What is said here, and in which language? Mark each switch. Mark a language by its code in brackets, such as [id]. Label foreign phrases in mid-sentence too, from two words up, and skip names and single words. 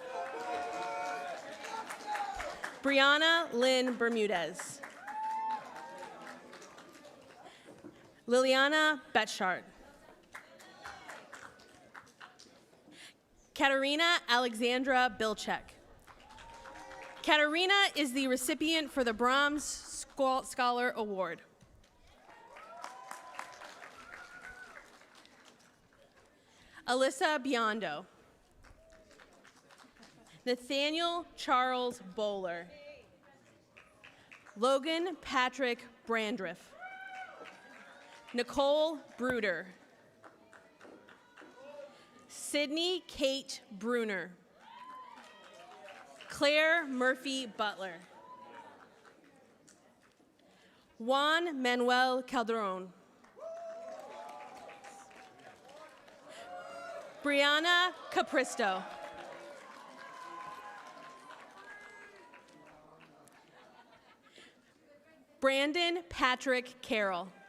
[en] Brianna Lynn Bermudez. Liliana Betchart. Katerina Alexandra Bilchek. Katerina is the recipient for the Brahms Scholar Award. Alyssa Biondo. Nathaniel Charles Bowler. Logan Patrick Brandriff. Nicole Bruder. Sydney Kate Bruner. Claire Murphy Butler. Juan Manuel Calderon. Brianna Capristo. Brandon Patrick Carroll.